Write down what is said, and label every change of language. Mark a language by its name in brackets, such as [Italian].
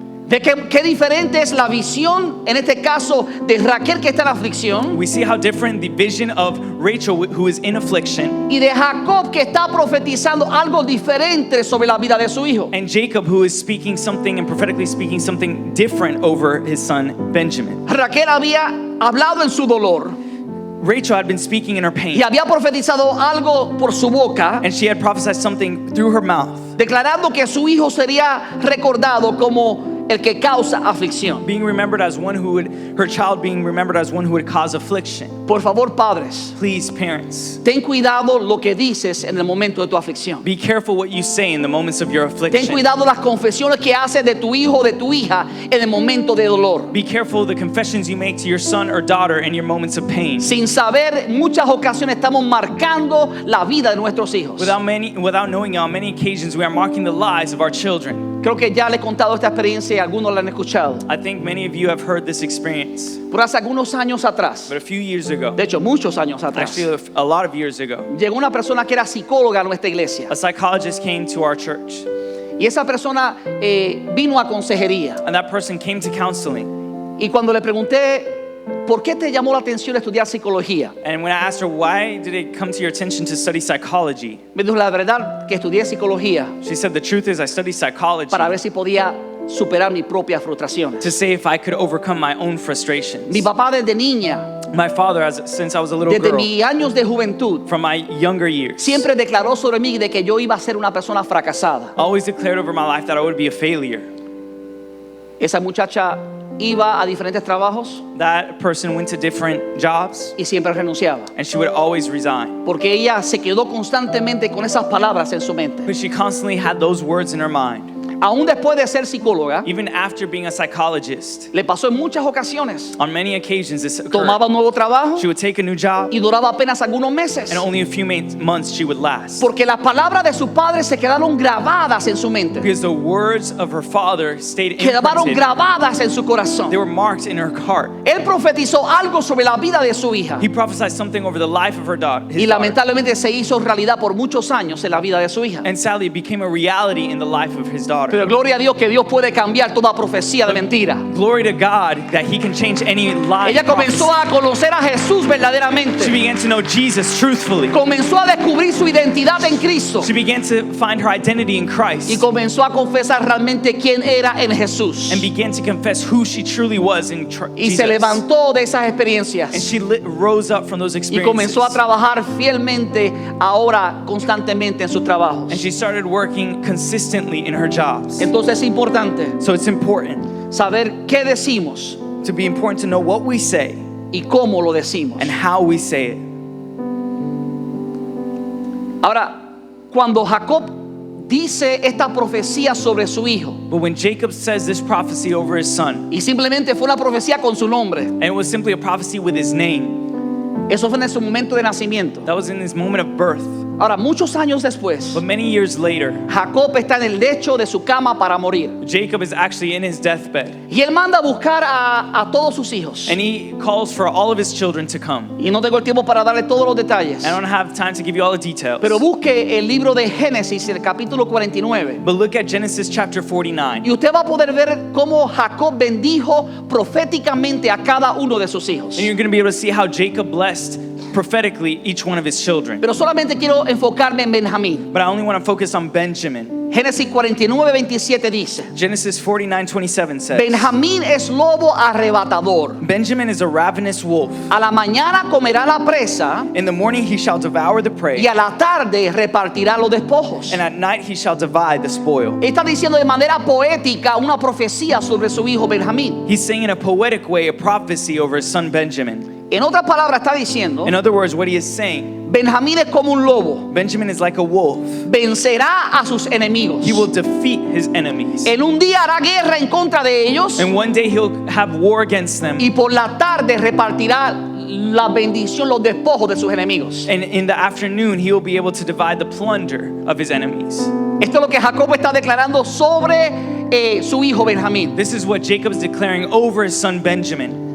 [Spanish] ¿De qué diferente es la visión, en este caso, de Raquel que está en aflicción [English] We see how different the vision of Rachel, who is in affliction, [Spanish] y de Jacob que está profetizando algo diferente sobre la vida de su hijo? [English] and Jacob, who is speaking something and prophetically speaking something different over his son Benjamin. [Spanish] Raquel había hablado en su dolor [English] Rachel had been speaking in her [Spanish] y [English] pain, [Spanish] había profetizado algo por su boca, [English] and she had prophesied something through her mouth, [Spanish] declarando que su hijo sería recordado como el que causa aflicción. [English] being remembered as one who would, her child being remembered as one who would cause affliction. [Spanish] Por favor, padres, [English] Please, parents, [Spanish] ten cuidado lo que dices en el momento de tu aflicción. [English] be careful what you say in the moments of your [Spanish] Ten [English] affliction. [Spanish] cuidado las confesiones que haces de tu hijo o de tu hija en el momento de dolor. [English] Be careful the confessions you make to your son or daughter in your moments of pain. [Spanish] Sin saber, muchas ocasiones estamos marcando la vida de nuestros hijos. [English] Without knowing, on many occasions we are marking the lives of our children. [Spanish] Creo que ya le he contado esta experiencia y algunos la han escuchado. [English] I think many of you have heard this experience, [Spanish] Por hace algunos años atrás, [English] but a few years ago, [Spanish] de hecho muchos años atrás, [English] actually a lot of years ago, [Spanish] llegó una persona que era psicóloga a nuestra iglesia. [English] a psychologist came to our church, [Spanish] Y esa persona vino a consejería. [English] and that person came to counseling. [Spanish] Y cuando le pregunté, ¿por qué te llamó la atención estudiar psicología? [English] And when I asked her, why did it come to your attention to study psychology? [Spanish] Me dijo: la verdad que estudié psicología [English] She said, the truth is I studied psychology [Spanish] para ver si podía superar mi propia frustración. [English] to see if I could overcome my own frustrations. [Spanish] Mi papá desde niña, [English] My father, since I was a little [Spanish] desde [English] girl, [Spanish] mis años de juventud, [English] from my younger years, [Spanish] siempre declaró sobre mí de que yo iba a ser una persona fracasada. [English] always declared over my life that I would be a failure. [Spanish] Esa muchacha iba a diferentes trabajos [English] That person went to different jobs [Spanish] y siempre renunciaba, [English] and she would always resign. [Spanish] porque ella se quedó constantemente con esas palabras en su mente. [English] But she constantly had those words in her mind. [Spanish] aún después de ser psicóloga, [English] even after being a psychologist, [Spanish] le pasó en muchas ocasiones. [English] on many occasions this occurred. [Spanish] Tomaba un nuevo trabajo [English] She would take a new job, [Spanish] y duraba apenas algunos meses. [English] and only a few months she would last. [Spanish] Porque las palabras de su padre se quedaron grabadas en su mente. [English] Because the words of her father stayed [Spanish] Quedaron [English] imprinted. [Spanish] grabadas en su corazón. [English] They were marked in her heart. [Spanish] Él profetizó algo sobre la vida de su hija. [English] He prophesied something over the life of her daughter. [Spanish] Y lamentablemente se hizo realidad por muchos años en la vida de su hija. [English] And sadly, it became a reality in the life of his daughter. [Spanish] Pero gloria a Dios que Dios puede cambiar toda profecía de mentira. [English] Glory to God that he can change any lie. [Spanish] Ella comenzó a conocer a Jesús [English] She [Spanish] verdaderamente. [English] began to know Jesus truthfully. [Spanish] Comenzó a descubrir su identidad en Cristo. [English] She began to find her identity in [Spanish] Y [English] Christ [Spanish] comenzó a confesar realmente quién era en Jesús. [English] and began to confess who she truly was in [Spanish] Y [English] Jesus. [Spanish] se levantó de esas [English] And [Spanish] experiencias. [English] she rose up from those [Spanish] Y [English] experiences. [Spanish] comenzó a trabajar fielmente ahora constantemente en sus trabajos. [English] And she started working consistently in her jobs. [Spanish] Entonces es importante [English] So it's important [Spanish] saber qué decimos [English] to be important to know what we say [Spanish] y cómo lo decimos. [English] and how we say it. [Spanish] Ahora, cuando Jacob dice esta profecía sobre su hijo, [English] But when Jacob says this prophecy over his son, [Spanish] y simplemente fue una profecía con su nombre, [English] and it was simply a prophecy with his name, [Spanish] eso fue en su momento de nacimiento. [English] that was in his moment of birth. [Spanish] Ahora, muchos años después, [English] But many years later, [Spanish] Jacob está en el lecho de su cama para morir. [English] Jacob is actually in his deathbed. [Spanish] Y él manda a buscar a todos sus hijos. [English] And he calls for all of his children to come. [Spanish] Y no tengo el tiempo para darle todos los detalles. [English] I don't have time to give you all the details. [Spanish] Pero busque el libro de Génesis, el capítulo 49. [English] But look at Genesis chapter 49. [Spanish] Y usted va a poder ver cómo Jacob bendijo proféticamente a cada uno de sus hijos. [English] And you're going to be able to see how Jacob blessed prophetically each one of his children. [Spanish] Pero solamente quiero enfocarme en Benjamín. [English] But I only want to focus on Benjamin. [Spanish] Génesis 49:27 dice: [English] Genesis 49:27 says, [Spanish] Benjamín es lobo arrebatador. [English] Benjamin is a ravenous wolf. [Spanish] A la mañana comerá la presa [English] In the morning he shall devour the [Spanish] y [English] prey, [Spanish] a la tarde repartirá los despojos. [English] and at night he shall divide the spoil. [Spanish] Está diciendo de manera poética una profecía sobre su hijo Benjamín. [English] He's saying in a poetic way a prophecy over his son Benjamin. [Spanish] En otras palabras está diciendo, [English] In other words, what he is saying, [Spanish] Benjamín es como un lobo, [English] Benjamin is like a wolf. [Spanish] vencerá a sus enemigos. [English] He will defeat his enemies. [Spanish] En un día hará guerra en contra de ellos [English] And one day he'll have war against them. [Spanish] y por la tarde repartirá la bendición, los despojos de sus enemigos. [English] And in the afternoon, he will be able to divide the plunder of his enemies. [Spanish] Esto es lo que Jacob está declarando sobre su hijo Benjamín. [English] This is what Jacob's declaring over his son Benjamin.